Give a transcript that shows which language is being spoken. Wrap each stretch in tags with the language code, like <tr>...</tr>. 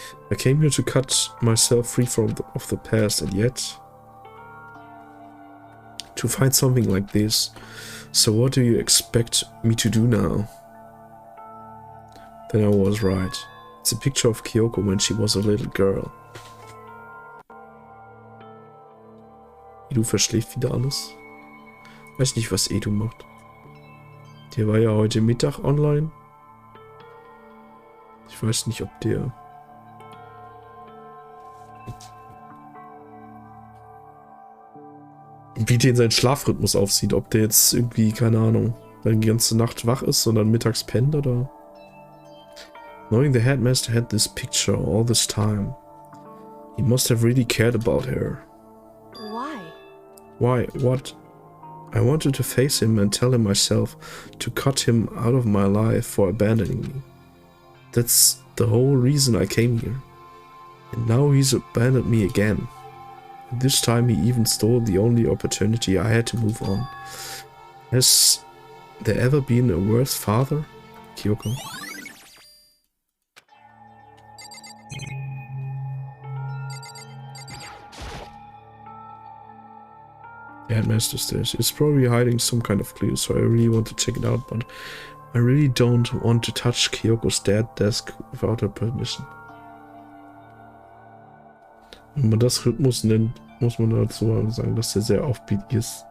<en>I came here to cut myself free from the past, and yet... to find something like this. So what do you expect me to do now? Then I was right. It's a picture of Kyoko when she was a little girl.</en> <de>Edu verschläft wieder alles. Weiß nicht, was Edu macht. Der war ja heute Mittag online. Ich weiß nicht, ob der... wie den sein Schlafrhythmus aufsieht. Ob der jetzt irgendwie, keine Ahnung, die ganze Nacht wach ist und dann mittags pennt oder...</de> <en>Knowing the headmaster had this picture all this time, he must have really cared about her. Why? Why? What? I wanted to face him and tell him myself to cut him out of my life for abandoning me. That's the whole reason I came here. And now he's abandoned me again. This time he even stole the only opportunity I had to move on. Has there ever been a worse father? Kyoko. The headmaster stairs. It's probably hiding some kind of clue, so I really want to check it out, but I really don't want to touch Kyoko's dad's desk without her permission.</en> <de>Wenn man das Rhythmus nennt, muss man dazu sagen, dass der sehr offbeat ist.</de>